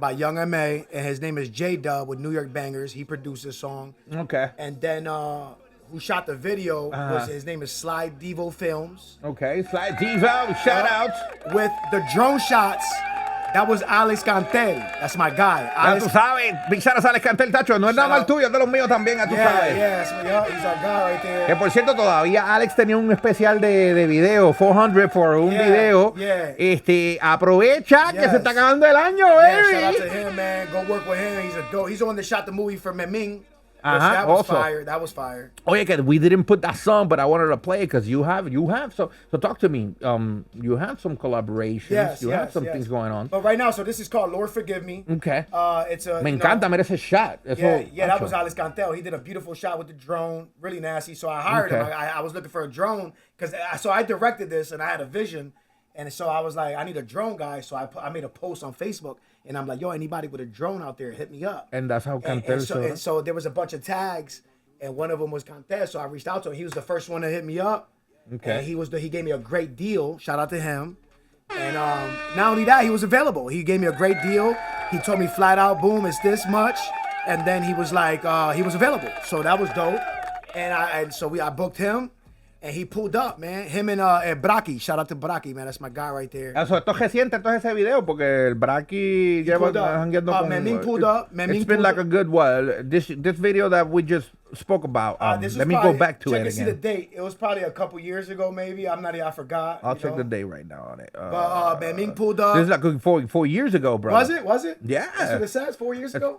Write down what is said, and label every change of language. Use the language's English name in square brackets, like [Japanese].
[English] By Young M.A. and his name is J-Dub with New York Bangers. He produced this song. Okay. And then who shot the video was his name is Sly Devo Films. Okay, Slide Devo, shout out. With the drone shots, that was Alex Cantel. That's my guy. [Spanish] Ya tú sabes, [English] Big Shout out [Spanish] a Alex Cantel, tacho, no es nada mal tuyo, es de los míos también, ya tú sabes. [English] He's our guy right there. [Spanish] Que por cierto, todavía Alex tenía un especial de video, 400 por un video. Aprovecha que se está acabando el año, baby. [English] Shout out to him, man. Go work with him. He's a dope. He's the one that shot the movie for Meming. That was also fire. That was fire. [Spanish] Oye, que [English] we didn't put that song, but I wanted to play it because you have so talk to me. You have some collaborations. Yes, you have some things going on. But right now, so this is called Lord Forgive Me. Okay. It's a. [Spanish] Me encanta, mira ese shot. [English] That was Alex Cantel. He did a beautiful shot with the drone, really nasty. So I hired him. I was looking for a drone because I directed this and I had a vision, and so I was like, I need a drone guy. So I made a post on Facebook. And I'm like, yo, anybody with a drone out there, hit me up. And that's how Cantel and so there was a bunch of tags, and one of them was Cantel. So I reached out to him. He was the first one to hit me up. Okay. And he gave me a great deal. Shout out to him. And not only that, he was available. He gave me a great deal. He told me flat out, boom, it's this much. And then he was like, he was available. So that was dope. And I booked him. And he pulled up, man. Him and Braki. Shout out to Braki, man. That's my guy right there. [Spanish] Eso, esto es reciente, entonces ese video, porque el Braki lleva jangueando con... [English] Meming pulled up. It's been like a good while. This video that we just spoke about. Let me go back to it again. Check and see the date. It was probably a couple years ago, maybe. I forgot. I'll check the date right now on it. But Meming pulled up. This is like 4 years ago, bro. Was it? Yeah. That's what it says, 4 years ago?